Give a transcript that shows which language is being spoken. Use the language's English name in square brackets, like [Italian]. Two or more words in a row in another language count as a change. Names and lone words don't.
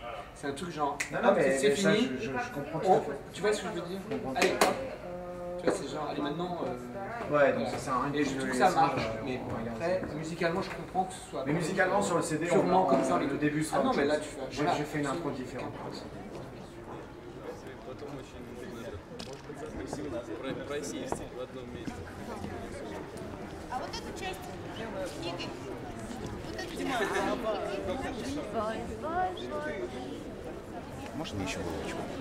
[French] C'est un truc genre, c'est fini. Je comprends tout à fait. Tu vois ce que je veux dire? Allez, hop. Tu vois, c'est genre, allez maintenant. Ouais, donc ça sert à rien. Et je trouve que ça marche. Mais après, musicalement, je comprends que ce soit. Mais musicalement, sur le CD, purement comme ça, le début sera. Ah non, mais là, tu fais. J'ai fait une intro différente. [Russian] А вот эту часть книги, вот эту Можно еще булочку?